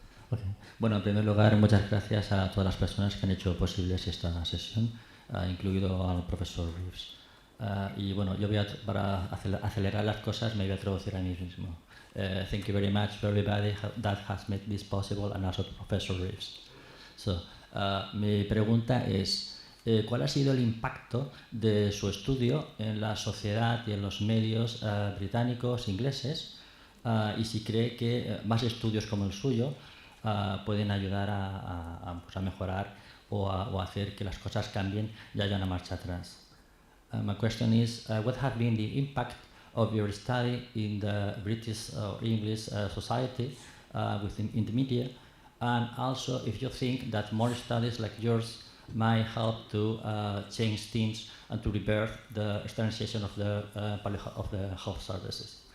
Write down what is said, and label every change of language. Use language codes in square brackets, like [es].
[en] Okay. [es] Bueno, en primer lugar, muchas gracias a todas las personas que han hecho posible esta sesión, incluido al profesor Reeves. Y bueno, yo para acelerar las cosas me voy a traducir a mí mismo. [en] Thank you very much for everybody that has made this possible, and also Professor Reeves. So, [es] mi pregunta es, ¿cuál ha sido el impacto de su estudio en la sociedad y en los medios británicos, ingleses? Y si cree que más estudios como el suyo pueden ayudar a mejorar o a hacer que las cosas cambien y haya una marcha atrás. [en] My question is, what have been the impact of your study in the British or English society in the media, and also if you think that more studies like yours might help to change things and to rebirth the externalization of the health services.